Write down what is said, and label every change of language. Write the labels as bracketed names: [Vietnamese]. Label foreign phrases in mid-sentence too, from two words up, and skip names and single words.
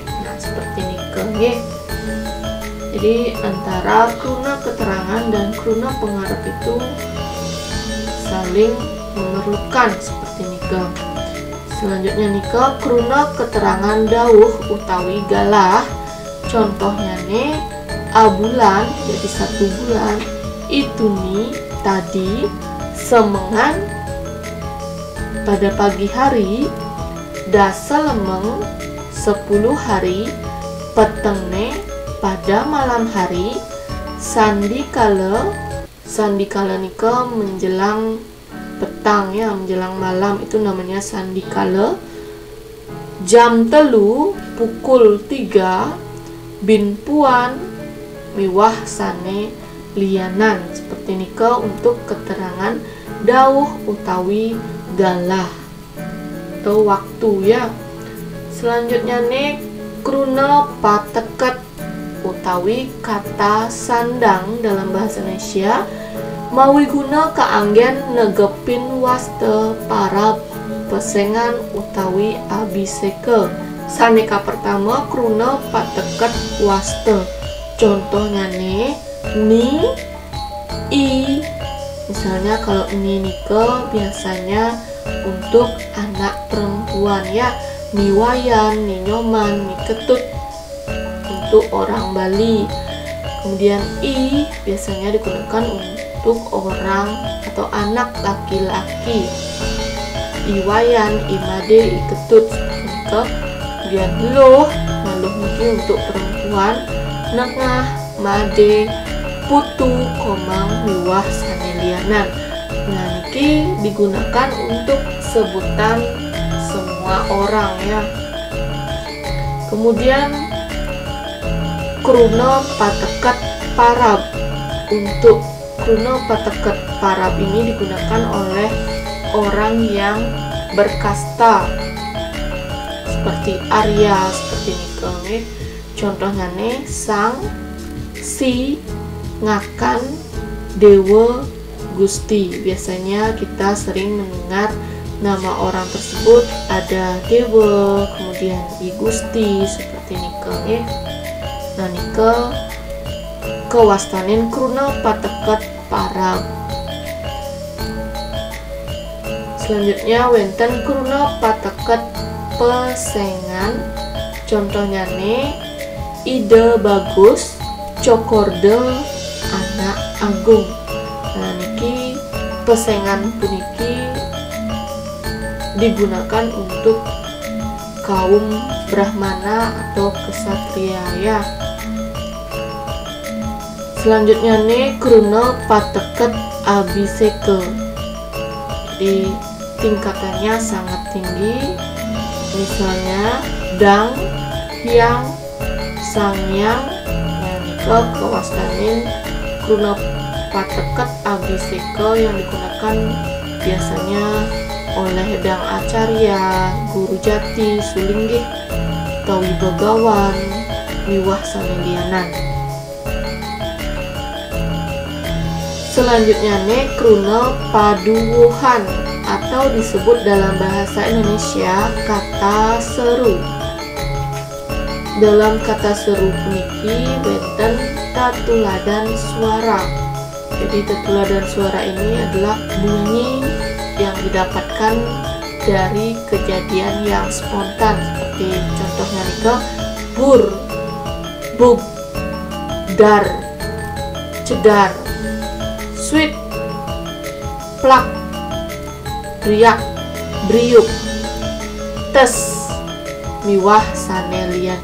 [Indonesian] Nah, seperti ini ya. Jadi antara kruna keterangan dan [Balinese] kruna pengarep [Indonesian] itu saling memerlukan seperti ini. [Balinese] Selanjutnya nika kruna keterangan dawuh utawi galah. [Indonesian] Contohnya nih abulan, jadi 1 bulan. Itu nih tadi semengan pada pagi hari, [Balinese] dasa lemeng [Indonesian] 10 hari, petenge pada malam hari, sandikala nika menjelang petang ya, menjelang malam, itu namanya sandikala. [Balinese] Jam telu pukul 3 bin puan miwah sane lianan. [Indonesian] Seperti nika untuk keterangan [Balinese] dawuh utawi galah [Indonesian] atau waktu ya. Selanjutnya nih [Balinese] kruna pateket utawi [Indonesian] kata sandang dalam bahasa Indonesia [Balinese] mawi guna kaanggen negepin waste para pesengan utawi abiseke. Saneka pertama kruna pateket waste. [Indonesian] Contohnya nih ni, i. Misalnya kalau ini nika biasanya untuk anak perempuan ya, ni wayan, ni nyoman, ni ketut untuk orang Bali. Kemudian i biasanya digunakan untuk orang atau anak laki-laki. Iwayan, imade, iketut. Kemudian loh, maluh mungkin untuk perempuan. Nengah, made, putu, komang, [Balinese] miwah, sanelianan. [Indonesian] Nah, niki digunakan untuk sebutan semua orang ya. Kemudian [Balinese] kruna pateket parab. [Indonesian] Untuk [Balinese] kruna pateket parab [Indonesian] ini digunakan oleh orang yang berkasta seperti Arya, seperti nika nih. Contohnya nih sang, si, ngakan, dewa, gusti. Biasanya kita sering mendengar nama orang tersebut ada dewa, kemudian i gusti, seperti nika nih. [Balinese] Nah nika kewastanin kruna pateket parab. Selanjutnya wenten kruna pateket pesengan. [Indonesian] Contohnya nih ide bagus, cokorde, anak agung. [Balinese] Nah niki pesengan puniki [Indonesian] digunakan untuk kaum brahmana atau kesatria ya. Selanjutnya nih [Balinese] kruna pateket abiseke. [Indonesian] Jadi tingkatannya sangat tinggi. Misalnya dang, hyang, sangyang. [Balinese] Nah nika kewastanin kruna pateket abiseke [Indonesian] yang digunakan biasanya oleh dang acarya, guru jati, sulinggih, tawi begawan, [Balinese] miwah sanelianan. [Indonesian] Selanjutnya nih [Balinese] kruna paduwuhan [Indonesian] atau disebut dalam bahasa Indonesia kata seru. Dalam kata seru [Balinese] puniki benten tatuladan suara. [Indonesian] Jadi [Balinese] tatuladan suara [Indonesian] ini adalah bunyi yang didapatkan dari kejadian yang spontan, seperti contohnya nika bur, bub, dar, cedar, sweet, plak, riak, briuk, tes, [Balinese] miwah, sanelian.